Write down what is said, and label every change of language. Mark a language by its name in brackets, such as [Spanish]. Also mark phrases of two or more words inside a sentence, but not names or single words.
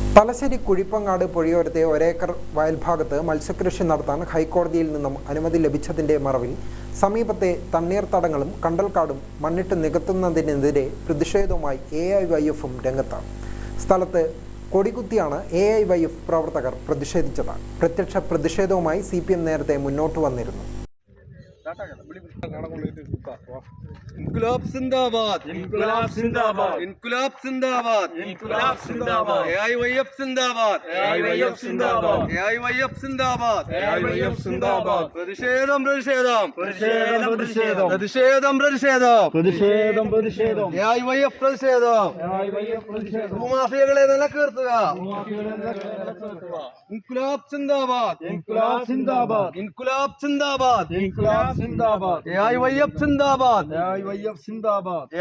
[Malayalam] തലശ്ശേരി കുഴിപ്പങ്ങാട് പുഴയോരത്തെ ഒരേക്കർ വയൽഭാഗത്ത് മത്സ്യകൃഷി നടത്താൻ ഹൈക്കോടതിയിൽ നിന്നും അനുമതി ലഭിച്ചതിന്റെ മറവിൽ സമീപത്തെ തണ്ണീർത്തടങ്ങളും കണ്ടൽക്കാടും മണ്ണിട്ട് നികത്തുന്നതിനെതിരെ പ്രതിഷേധവുമായി AIYF രംഗത്താണ്. സ്ഥലത്ത് കൊടികുത്തിയാണ് AIYF പ്രവർത്തകർ പ്രതിഷേധിച്ചത്. പ്രത്യക്ഷ പ്രതിഷേധവുമായി CPM നേരത്തെ മുന്നോട്ട് വന്നിരുന്നു. [Hindi] इनकलाब जिंदाबाद, इनकलाब जिंदाबाद, इनकलाब जिंदाबाद, इनकलाब जिंदाबाद, AIYF जिंदाबाद, AIYF जिंदाबाद, AIYF जिंदाबाद, AIYF जिंदाबाद. [Malayalam] പ്രതിഷേധം പ്രതിഷേധം പ്രതിഷേധം പ്രതിഷേധം പ്രതിഷേധം പ്രതിഷേധം പ്രതിഷേധം പ്രതിഷേധം AIYF പ്രതിഷേധം AIYF പ്രതിഷേധം ഭൂമാഫിയകളെ നിലനിർത്തുക. [Hindi] इनक़लाब ज़िंदाबाद, इनक़लाब ज़िंदाबाद, इनक़लाब ज़िंदाबाद, इनक़लाब ज़िंदाबाद, AIYF ज़िंदाबाद, AIYF ज़िंदाबाद.